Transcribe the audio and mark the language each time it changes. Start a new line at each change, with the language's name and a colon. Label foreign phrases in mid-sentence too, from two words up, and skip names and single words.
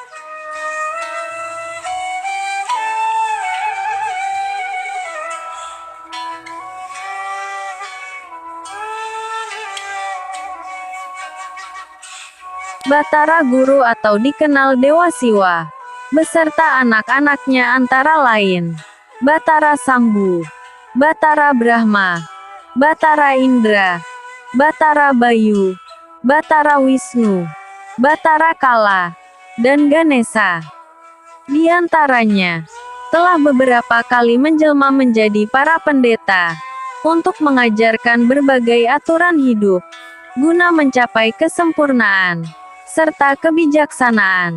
Indonesian: Batara Guru atau dikenal Dewa Siwa, beserta anak-anaknya antara lain Batara Sambu, Batara Brahma, Batara Indra, Batara Bayu, Batara Wisnu, Batara Kala, dan Ganesha. Di antaranya, telah beberapa kali menjelma menjadi para pendeta, untuk mengajarkan berbagai aturan hidup, guna mencapai kesempurnaan, serta kebijaksanaan.